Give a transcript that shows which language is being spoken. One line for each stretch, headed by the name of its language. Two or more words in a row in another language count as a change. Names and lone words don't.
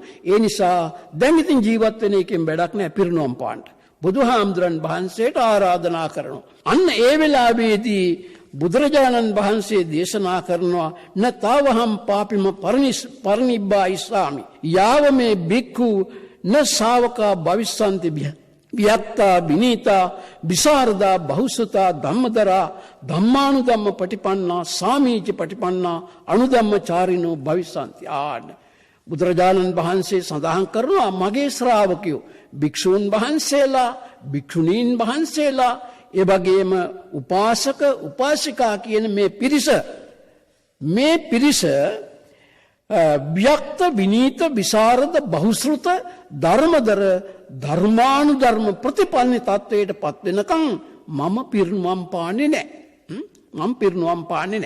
Sinhala: ඒ නිසා දැන් ඉතින් ජීවත් වෙන එකෙන් වැඩක් නැහැ, පිරිනොම් පාන්න. බුදුහාමුදුරන් වහන්සේට ආරාධනා කරනවා. අන්න ඒ වෙලාවේදී බුදුරජාණන් වහන්සේ දේශනා කරනවා
Pali: නතාවහම් පාපිම පරිනිබ්බා ඉස්සාමි යාව මේ බික්ඛු න ශාවකා භවිස්සන්ති වියත්තා විනීතා විසරදා බහුසුතා ධම්මදරා ධම්මානුධම්ම පටිපන්නා සාමීච පටිපන්නා අනුධම්මචාරිනෝ භවිස්සන්ති.
Sinhala: ආන බුදුරජාණන් වහන්සේ සඳහන් කරනවා මගේ ශ්‍රාවකයෝ භික්ෂූන් වහන්සේලා, භික්ෂුණීන් වහන්සේලා, ඒ වගේම උපාසක උපාසිකා කියන මේ පිරිස ව්‍යක්ත විනීත විසරද බහුශ්‍රුත ධර්මදර ධර්මානුධර්ම ප්‍රතිපන්න තත්වයට පත් වෙනකන් මම පිරිනුවම් පාන්නේ නැහැ.